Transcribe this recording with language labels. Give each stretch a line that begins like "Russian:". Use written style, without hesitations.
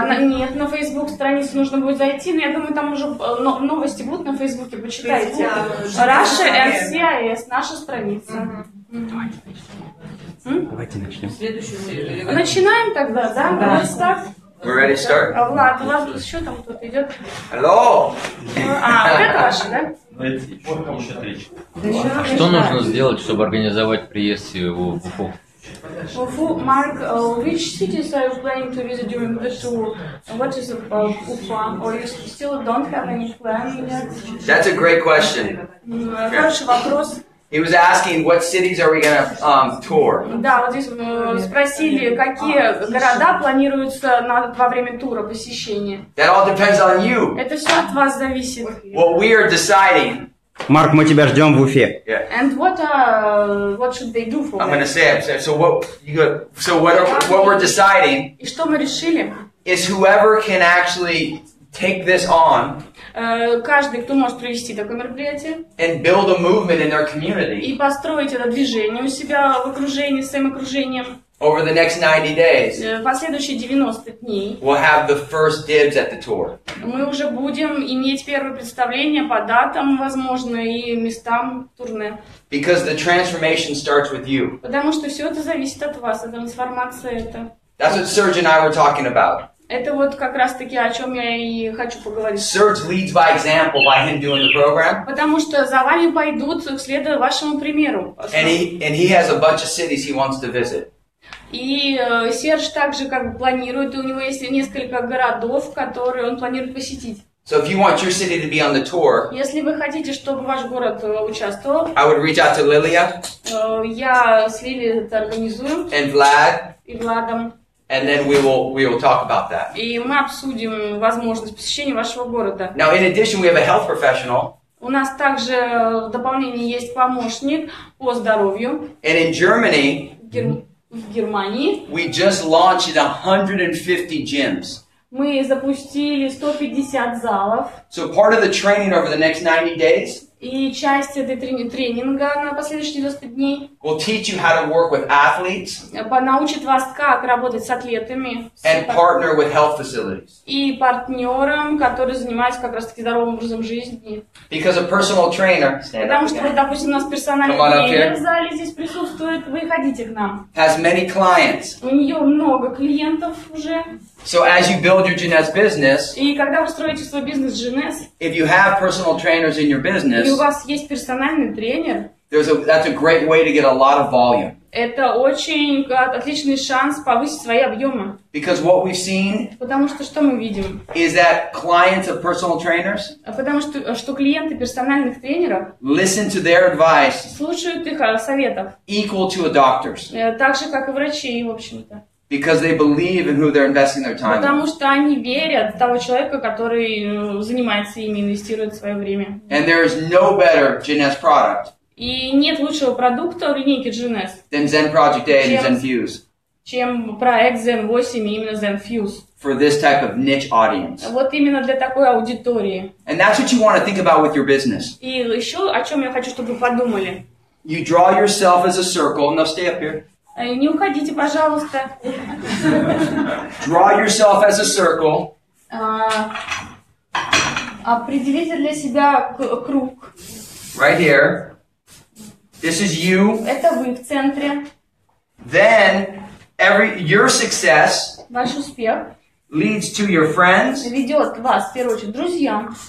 Russian: Нет, на Facebook страницу нужно будет зайти, но я думаю, там уже новости будут на Фейсбуке, почитайте. Russia and CIS, наша страница. Давайте начнем. Начинаем тогда, да?
English: We're ready to start?
Russian: Влад, у вас еще там кто-то идет?
English: Hello.
Russian: ваши, да? А что нужно сделать, чтобы организовать приезд в Уфу?
English: Mark, which cities are you planning to visit during the tour? What is about Ufa? Or you still don't have any plan yet? That's a great question.
Russian: Хороший вопрос.
English: He was asking what cities are we going to tour.
Russian: Да, вот здесь спросили, какие города планируются во время тура посещения.
English: That all depends on you.
Russian: Это все от вас зависит.
English: What we are deciding.
Russian: Марк, мы тебя ждем в Уфе.
English: Yeah. And what should they do for I'm going to that? say it. So what we're deciding
Russian: И что мы решили?
English: is whoever can actually take this on
Russian: Каждый, кто может провести такое мероприятие
English: and build a movement in their community
Russian: и построить это движение у себя в окружении, с своим окружением,
English: over the next 90 days,
Russian: последующие 90 дней,
English: will have the first dibs at the tour.
Russian: мы уже будем иметь первое представление по датам, возможно, и местам турне.
English: Because the transformation starts with you.
Russian: Потому что все это зависит от вас, эта трансформация это.
English: That's what Serge and I were talking about.
Russian: Это вот как раз-таки о чем я и хочу поговорить.
English: Serge leads by example by him doing the program.
Russian: Потому что за вами пойдут, следуя вашему примеру.
English: And he has a bunch of cities he wants to visit.
Russian: И Серж также как бы планирует, и у него есть несколько городов, которые он планирует посетить.
English: So if you want your city to be on the tour,
Russian: Если вы хотите, чтобы ваш город участвовал,
English: I would reach out to Lilia
Russian: я с Лили это организую,
English: and Vlad,
Russian: и Владом,
English: and then we will talk about that.
Russian: и мы обсудим возможность посещения вашего города.
English: Now, in addition, we have a health professional.
Russian: У нас также в дополнение есть помощник по здоровью.
English: And in Germany,
Russian: В Германии
English: we just launched 150 gyms.
Russian: мы запустили 150 залов.
English: So part of the training over the next 90 days
Russian: И часть этой тренинга на последующие 90 дней
English: will teach you how to work with athletes
Russian: научит вас, как работать с атлетами
English: and partner with health facilities.
Russian: и партнерам, которые занимаются как раз-таки здоровым образом жизни.
English: Because a personal trainer
Russian: Потому что, вот, допустим, у нас персональный
English: Come on up
Russian: тренер
English: here.
Russian: в зале здесь присутствует, вы ходите к нам.
English: has many clients.
Russian: У нее много клиентов уже.
English: So as you build your Jeunesse business,
Russian: И когда вы строите свой бизнес Jeunesse,
English: if you have personal trainers in your
Russian: и
English: business,
Russian: у вас есть персональный тренер,
English: that's a great way to get a lot of volume.
Russian: это очень отличный шанс повысить свои объемы.
English: Because what we've seen
Russian: Потому что мы видим?
English: is that clients of personal trainers
Russian: Потому что клиенты персональных тренеров
English: listen to their advice
Russian: слушают их советов,
English: equal to a doctor's
Russian: так же, как и врачи, в общем-то.
English: because they believe in who they're investing their time in.
Russian: Потому что они верят в того человека, который занимается ими, инвестирует свое время.
English: And there is no better Jeunesse product
Russian: И нет лучшего продукта в линейке Jeunesse,
English: than ZEN PROJECT A and ZEN Fuse
Russian: чем проект ZEN 8 и именно ZEN Fuse.
English: for this type of niche audience.
Russian: Вот именно для такой аудитории.
English: And that's what you want to think about with your business.
Russian: И еще о чем я хочу, чтобы вы подумали.
English: You draw yourself as a circle. No, stay up here.
Russian: Не уходите, пожалуйста.
English: Draw yourself as a circle.
Russian: Определите для себя круг.
English: Right here. This is you.
Russian: Это вы в центре.
English: Then your success
Russian: Ваш успех
English: leads to your friends,
Russian: ведет вас, в первую очередь, друзьям,